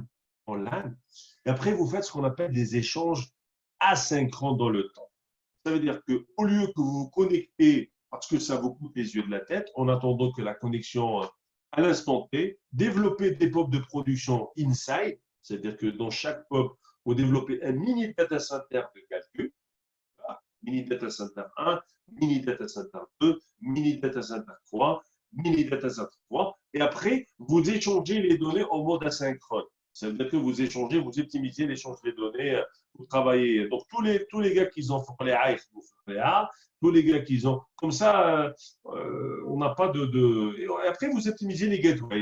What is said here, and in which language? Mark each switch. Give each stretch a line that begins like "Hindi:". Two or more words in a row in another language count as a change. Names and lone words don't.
French: Et après, vous faites ce qu'on appelle des échanges asynchrones dans le temps. Ça veut dire qu'au lieu que vous vous connectez parce que ça vous coûte les yeux de la tête, en attendant que la connexion à l'instant T, développer des POP de production inside, c'est-à-dire que dans chaque POP, vous développez un mini
English: data center
French: de calcul,
English: mini data center 1, mini data center 2, mini data center 3, mini data center 3,
French: et après, vous échangez les données en mode asynchrone. Ça veut dire que vous échangez, vous optimisez l'échange des données, vous travaillez. Donc, tous les gars qui ont fait les A, vous faites les A, tous les gars qui ont. Comme ça, on n'a pas Et après, vous optimisez les gateways.